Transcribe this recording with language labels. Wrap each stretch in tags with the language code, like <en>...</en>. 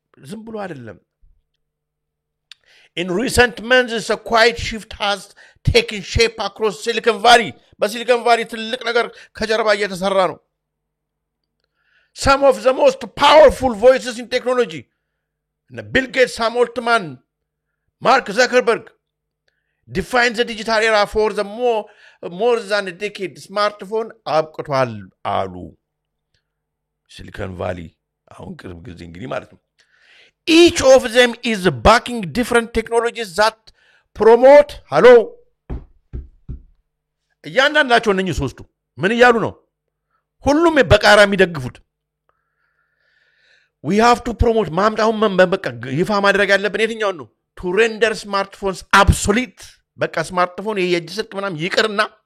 <am>ዝም ብሎ አይደለም</am> <en>In recent months, a quiet shift has taken shape across Silicon Valley. But</en> <am>Silicon Valley ትልቅ ነገር ከጀርባ እየተሰራ ነው.</am> <en>Some of the most powerful voices in technology, Bill Gates, Sam Altman, Mark Zuckerberg, defines the digital era for the more than a decade.</en> <am>Smartphone አብቅቷል አሉ. Silicon Valley አሁን ቅርብ ጊዜ እንግዲህ ማለት ነው.</am> <en>Each of them is backing different technologies that promote hello</en> <am>እያንዳንዳቸው እነኚህ ሶስቱ ምን እያሉ ነው ሁሉም በቃራ የሚደግፉት</am> <en>we have to promote</en> <am>ማምጣውን በቃ ይፋ ማድረግ ያለብን የትኛውን ነው</am> <en>to render smartphones obsolete</en> <am>በቃ ስማርትፎን የእጅ ስልክ ምናምን ይቅርና</am>